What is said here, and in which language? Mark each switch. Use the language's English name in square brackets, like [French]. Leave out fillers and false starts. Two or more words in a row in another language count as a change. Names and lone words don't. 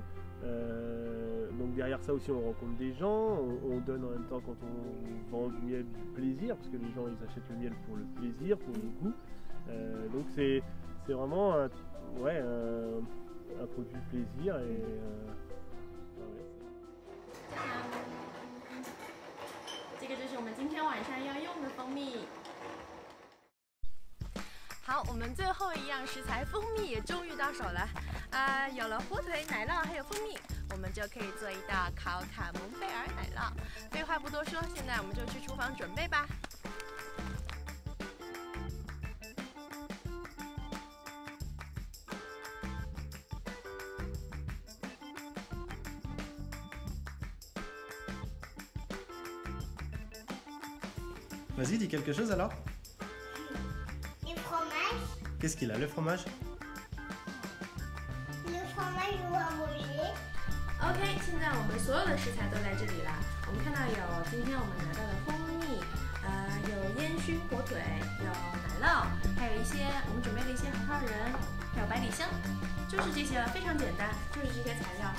[French] Donc derrière ça aussi on rencontre des gens, on donne en même temps quand on vend du miel du plaisir, parce que les gens ils achètent le miel pour le plaisir, pour le goût. Donc c'est vraiment un produit de plaisir et [Chinese] 这个就是我们今天晚上要用的蜂蜜。好，我们最后一样食材蜂蜜也终于到手了。有了火腿、奶酪还有蜂蜜，我们就可以做一道烤卡蒙贝尔奶酪。废话不多说，现在我们就去厨房准备吧。 [French] Vas-y, dis quelque chose alors. Le fromage. Qu'est-ce qu'il a, le fromage? Le fromage ou à manger. [Chinese] OK， 现在我们所有的食材都在这里啦。我们看到有今天我们拿到的蜂蜜，有烟熏火腿，有奶酪，还有一些我们准备了一些核桃仁，还有百里香，就是这些了，非常简单，就是这些材料。